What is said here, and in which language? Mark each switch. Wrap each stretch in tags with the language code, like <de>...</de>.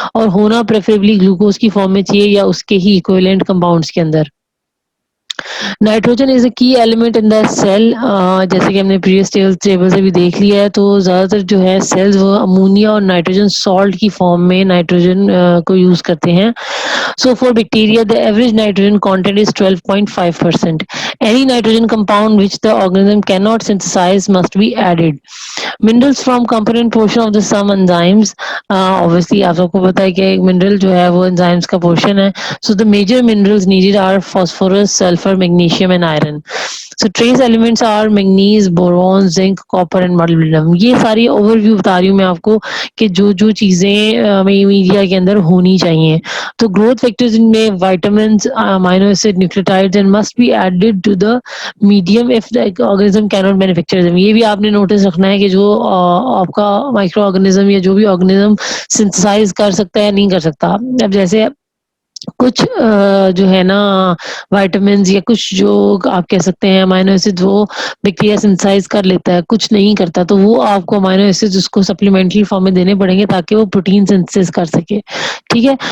<hi>और होना preferably glucose की फॉर्म में चाहिए या उसके ही इक्विवेलेंट कंपाउंड्स के अंदर.</hi> <en>Nitrogen is a key element in the cell.</en> <hi>जैसे कि हमने प्रीवियस टेबल से भी देख लिया है, तो ज़्यादातर जो है सेल्स वो अमोनिया और नाइट्रोजन सॉल्ट की फॉर्म में नाइट्रोजन को यूज़ करते हैं.</hi> <en>So for bacteria, the average nitrogen content is 12.5%. Any nitrogen compound which the organism cannot synthesize must be added. Minerals from component portion of the some enzymes.</en> <hi>Obviously, आप सबको पता है कि एक mineral जो है वो enzymes का portion है.</hi> <en>So the major minerals needed are phosphorus, sulfur, magnesium and iron. So trace elements are manganese, boron, zinc, copper and molybdenum.</en> <hi>ये सारी overview बता रही हूँ मैं आपको कि जो जो चीज़ें मीडिया के अंदर होनी चाहिए.</hi> <en>तो growth factors इनमें vitamins, amino acid, nucleotides and must be added to the medium if the organism cannot manufacture them.</en> <hi>ये भी आपने नोटिस रखना है कि जो आपका माइक्रो ऑर्गेनिज्म या जो भी ऑर्गेनिज्म सिंथेसाइज कर सकता है नहीं कर सकता. अब जैसे कुछ जो है ना विटामिन्स या कुछ जो आप कह सकते हैं अमाइनो एसिड वो बैक्टीरिया सिंथेसाइज कर लेता है, कुछ नहीं करता, तो वो आपको अमाइनो एसिड्स उसको सप्लीमेंट्री फॉर्म में देने पड़ेंगे ताकि वो प्रोटीन सिंथेसिस कर सके. ठीक है.</hi>